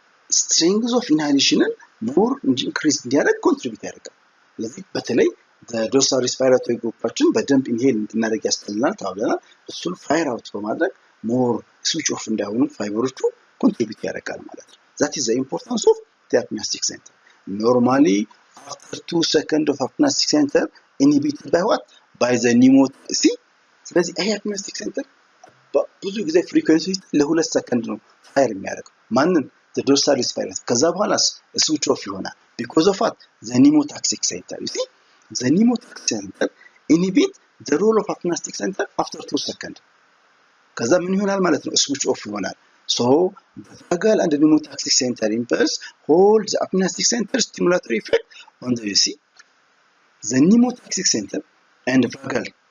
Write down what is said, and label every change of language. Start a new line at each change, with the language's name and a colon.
Amharic: strength of inhalation more increase እንዲያደርግ contribute ያደርጋል። ስለዚህ በተለይ dorsal respiratory groupአችን በደንብ ኢንሄል እንድናደርግ ያስችለናል ተብለናል። እሱን ፋየር አውት በማድረግ ሞር ስዊች ኦፍ እንዳይሆኑ ፋይበሮቹ ኮንትሪቢዩት ያደርጋል ማለት ነው።
English: that is the importance of the apnastic center. normally after 2 seconds of apnastic center inhibited by what? by the pneumotaxic.
Amharic: ስለዚህ ይሄ apnastic center ብዙ ጊዜ ፍሪኩዌንሲ ለ2 ሰከንድ ነው ፋየር የሚያደርገው ማንን the dorsal respiratory ከዛ በኋላስ ስዊች ኦፍ ይሆናል
English: because of what? the pneumotaxic center. You see the pneumotaxic center inhibit the role of apnastic center after 2 seconds
Amharic: ከዛ ምን ይሆናል ማለት ነው ስዊች ኦፍ ይሆናል።
English: so the vagal and the pneumotaxic center impulse hold the apnastic center stimulatory effect on the the pneumotaxic center and vagal